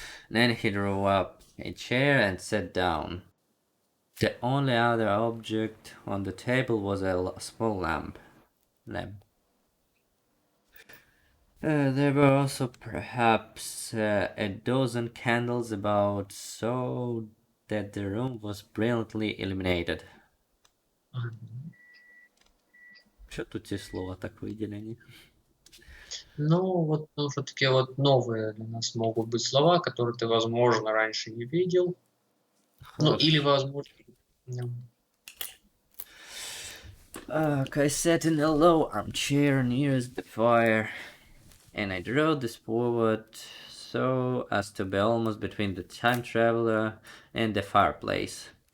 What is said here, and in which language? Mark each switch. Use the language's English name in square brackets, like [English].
[English] Then he drew up a chair and sat down. The only other object on the table was a small lamp. There were also perhaps a dozen candles about, so that the room was brilliantly illuminated. [Russian] Что тут те слова так выделены? Ну, вот, ну, что такие вот новые для нас могут быть слова, которые ты, возможно, раньше не видел. Ну, или, возможно... [English] I sat in a low armchair near the fire, and I drew this forward so as to be almost between the time traveler and the fireplace.